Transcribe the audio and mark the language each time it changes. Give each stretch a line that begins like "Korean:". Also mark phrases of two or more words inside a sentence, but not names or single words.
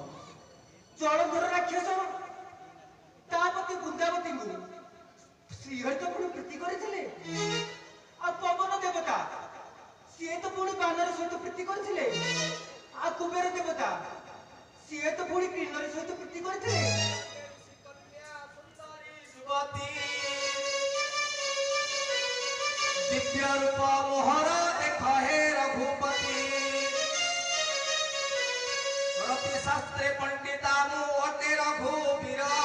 Odia: ଜଳଧର ରାକ୍ଷସ ତା ପତି ବୃନ୍ଦାବତୀଙ୍କୁ ଶ୍ରୀହରି ତ ପୁଣି ପ୍ରୀତି କରିଥିଲେ। ଆଉ ପବନ ଦେବତା ସିଏ ତ ପୁଣି ବାନର ସହିତ ପ୍ରୀତି କରିଥିଲେ। ଆଉ କୁବେର ଦେବତା ସିଏ ତ ପୁଣି କିନ୍ନରୀ ସହିତ ପ୍ରୀତି କରିଥିଲେ। ଦିବ୍ୟ ରୂପ ମୋହର ଦେଖ ହେ ରଘୁପତି, ରତି ଶାସ୍ତ୍ରେ ପଣ୍ଡିତା ମୁ ଅଟେ ରଘୁବୀର,